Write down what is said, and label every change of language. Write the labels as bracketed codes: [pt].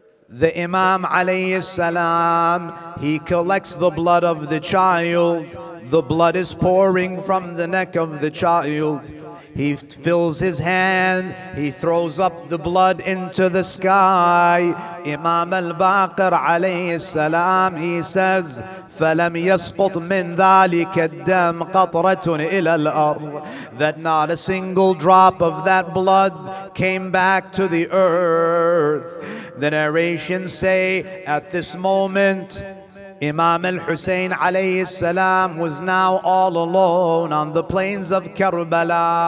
[en] The Imam alayhi salam, he collects the blood of the child. The blood is pouring from the neck of the child. He fills his hand, he throws up the blood into the sky. Imam al-Baqir alayhi salam, he says, [ar] فَلَمْ يَسْقُطْ مِنْ ذَلِكَ الدَّمْ قَطْرَةٌ إِلَى الْأَرْضِ. [en] That not a single drop of that blood came back to the earth. The narrations say, at this moment, Imam al-Hussain alayhi salam was now all alone on the plains of Karbala.